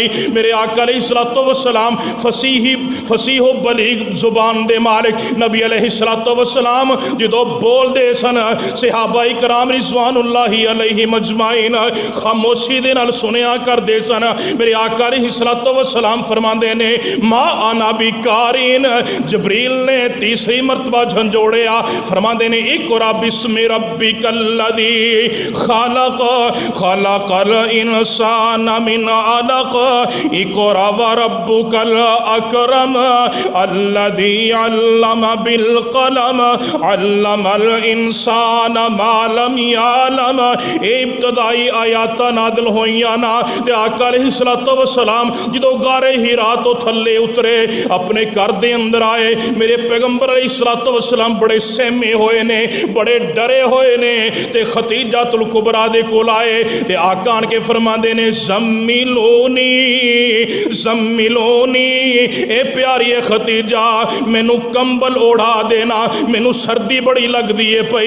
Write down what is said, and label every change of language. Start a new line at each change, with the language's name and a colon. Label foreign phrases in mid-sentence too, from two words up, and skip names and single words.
Punjabi: میرے آقا
Arabic: عليه الصلاة والسلام
Punjabi: فصیح و بلیغ زبان دے مالک نبی
Arabic: عليه الصلاة والسلام
Punjabi: جدوں بولدے سن صحابۂ کرام
Arabic: رضوان الله عليهم أجمعين
Punjabi: خاموشی دے نال سنیا کردے سن. میرے آقا
Arabic: عليه الصلاة والسلام
Punjabi: فرماندے نے
Arabic: ما أنا بقارئ.
Punjabi: جبریل نے تیسری مرتبہ جھنجھوڑیا، فرماندے نے
Arabic: اقرأ باسم ربك الذي خلق خلق الإنسان من علق اقرأ وربك الأكرم الذي علم بالقلم علم الإنسان ما لم يعلم.
Punjabi: ابتدائی آیات نازل ہوئیاں نا تے آقا
Arabic: عليه الصلاة والسلام
Punjabi: جدوں غارِ حرا توں تھلے اترے اپنے گھر دے اندر آئے، میرے پیغمبر
Arabic: عليه الصلاة والسلام
Punjabi: بڑے سہمے ہوئے نے، بڑے ڈرے ہوئے نے تے خدیجۃ الکبریٰ دے کول آئے تے آقا آن کے فرماندے نے
Arabic: زملوني زملوني,
Punjabi: اے پیاری خدیجہ مینوں کمبل اوڑھا دینا، مینوں سردی بڑی لگتی ہے پئی.